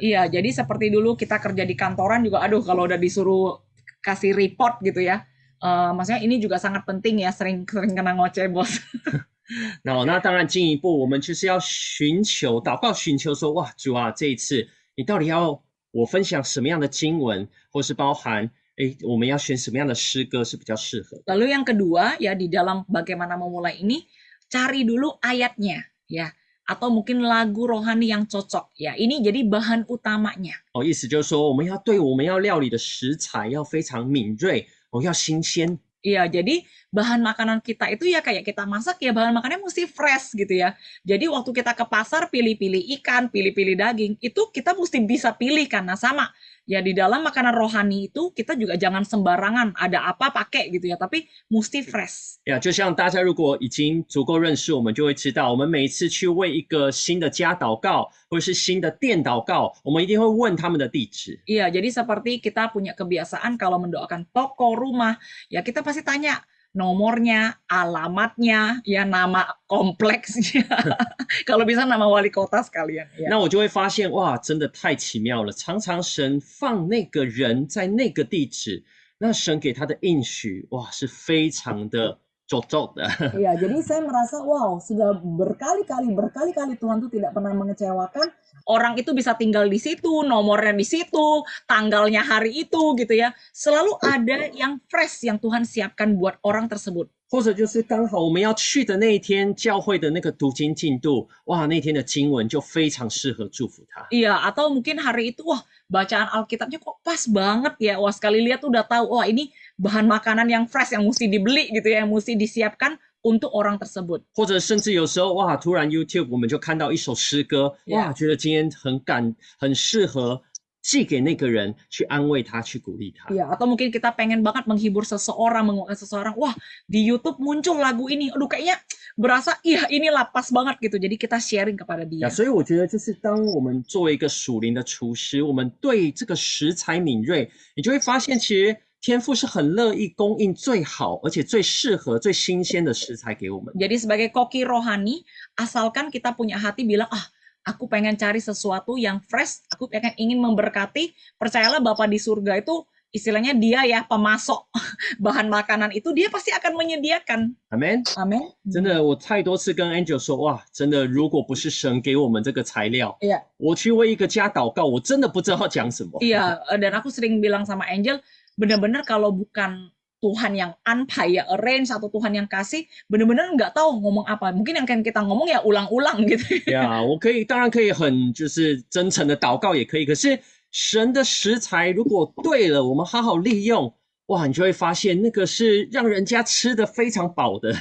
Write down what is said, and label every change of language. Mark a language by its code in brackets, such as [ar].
[id] Iya, jadi seperti dulu kita kerja di kantoran juga, aduh kalau udah disuruh kasih report gitu ya, maksudnya ini juga sangat penting ya, sering kena ngoceh bos. [zh] 那当然进一步，我们就是要寻求祷告，寻求说，哇，主啊，这一次你到底要我分享什么样的经文，或是包含我们要选什么样的诗歌是比较适合的。 [id] Lalu yang kedua ya di dalam bagaimana memulai ini, cari dulu ayatnya ya, atau mungkin lagu rohani yang cocok ya. Ini jadi bahan utamanya. [zh] 意思就是说，我们要对我们要料理的食材要非常敏锐，要新鲜。 [id] Iya, jadi bahan makanan kita itu ya kayak kita masak ya bahan makannya mesti fresh gitu ya. Jadi waktu kita ke pasar pilih-pilih ikan, pilih-pilih daging, itu kita mesti bisa pilih karena sama. Ya di dalam makanan rohani itu kita juga jangan sembarangan ada apa pakai gitu ya, tapi mesti fresh. [zh] 就像大家如果已经足够认识我们，就会知道，我们每一次去为一个新的家祷告，或者是新的店祷告，我们一定会问他们的地址。 [id] Iya, jadi seperti kita punya kebiasaan kalau mendoakan toko, rumah, ya kita pasti tanya nomornya, alamatnya, ya nama kompleksnya. Kalau bisa nama wali kota sekalian. Ya. [zh] 那我就会发现，哇，真的太奇妙了！常常神放那个人在那个地址，那神给他的应许，哇，是非常的cocok的。 [id] Iya, jadi saya merasa wow, sudah berkali-kali Tuhan tuh tidak pernah mengecewakan. Orang itu bisa tinggal di situ, nomornya di situ, tanggalnya hari itu gitu ya. Selalu ada yang fresh yang Tuhan siapkan buat orang tersebut. [zh] 或者就是刚好我们要去的那一天，教会的那个读经进度，哇，那天的经文就非常适合祝福他。 [id] Iya, atau mungkin hari itu wah bacaan Alkitabnya kok pas banget ya. Wah sekali lihat udah tahu, wah ini bahan makanan yang fresh yang mesti dibeli gitu ya, yang mesti disiapkan untuk orang tersebut. [zh] 或者甚至有时候，哇，突然 YouTube 我们就看到一首诗歌，哇，觉得今天很适合寄给那个人，去安慰他，去鼓励他。 [id] Iya, atau mungkin kita pengen banget menghibur seseorang, menguatkan seseorang. Wah, di YouTube muncul lagu ini. Aduh, kayaknya berasa, iya inilah pas banget gitu. Jadi kita sharing kepada dia. [zh] 所以我觉得，就是当我们作为一个属灵的厨师，我们对这个食材敏锐，你就会发现，其实天父是很乐意供应最好，而且最适合、最新鲜的食材给我们。 [id] Jadi sebagai koki rohani, asalkan kita punya hati bilang, aku pengen cari sesuatu yang fresh, aku pengen ingin memberkati, percayalah Bapa di surga itu istilahnya dia ya pemasok bahan makanan itu, dia pasti akan menyediakan. [zh] Amen。 [id] Amin. [zh] 真的，我太多次跟 Angel 说，哇，真的，如果不是神给我们这个材料， [id] Iya. [zh] 我去为一个家祷告，我真的不知道讲什么。 [id] Iya, dan aku sering bilang sama Angel, benar-benar kalau bukan Tuhan yang anpai ya arrange atau Tuhan yang kasih, benar-benar nggak tahu ngomong apa. Mungkin yang kan kita ngomong ya ulang-ulang gitu. [zh] 我当然可以很就是真诚的祷告也可以，可是神的食材如果对了，我们好好利用，哇，你就会发现那个是让人家吃的非常饱的。